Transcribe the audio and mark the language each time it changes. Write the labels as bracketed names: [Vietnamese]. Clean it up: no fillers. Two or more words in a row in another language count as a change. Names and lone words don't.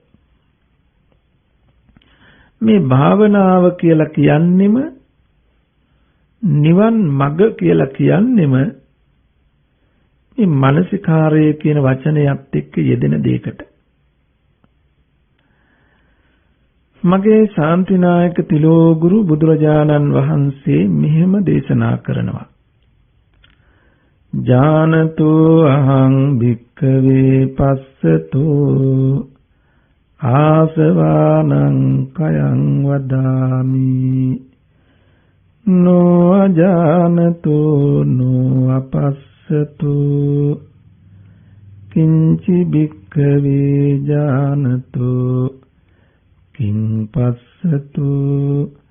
[Sinhala] මේ භාවනාව කියලා කියන්නෙම, නිවන් මඟ කියලා කියන්නෙම මේ මානසිකාරය කියන වචනයත් එක්ක යෙදෙන දෙයකට. මගේ ශාන්තිනායක තිලෝගුරු බුදුරජාණන් වහන්සේ මෙහෙම දේශනා කරනවා. [Pali] ජානතෝ අහං භික්ඛවේ පස්සතෝ ආසවානං කයං වදාමි නෝ අජානතෝ නෝ අපස්සතෝ කිංචි භික්ඛවේ ජානතෝ කිං පස්සතෝ